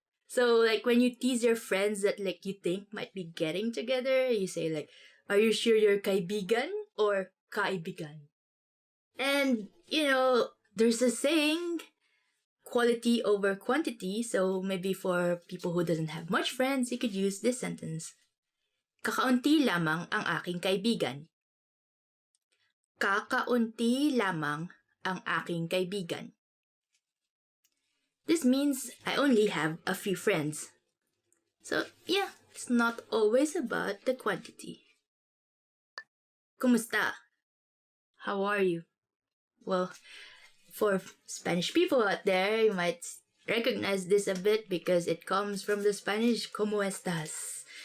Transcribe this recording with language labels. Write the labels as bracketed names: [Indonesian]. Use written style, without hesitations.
[English] So like when you tease your friends that like you think might be getting together, you say like, are you sure you're kaibigan or kaibigan? And you know, there's a saying, quality over quantity, so maybe for people who doesn't have much friends, you could use this sentence. [Filipino] Kakaunti lamang ang aking kaibigan. Kakaunti lamang ang aking kaibigan. [English] This means I only have a few friends. So yeah, it's not always about the quantity. Kumusta? How are you? Well, for Spanish people out there, you might recognize this a bit because it comes from the Spanish [Spanish] "Cómo estás?"